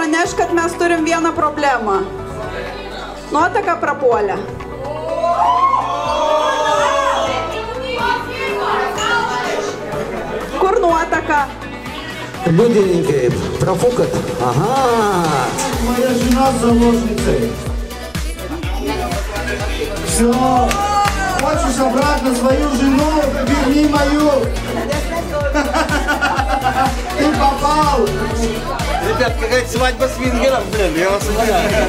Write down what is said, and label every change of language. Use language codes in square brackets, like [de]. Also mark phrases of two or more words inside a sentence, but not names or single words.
[lt] praneš, kad mes turim vieną problemą. Nuotaka prapuolė. Kur nuotaka? Liudininkai, [ru] профукат. Ага. Моя жена с заложницей. Все. Хочешь обратно свою жену? Верни мою. Ты попал. Ребят, какая-то свадьба свингеров, блин, я вас умоляю.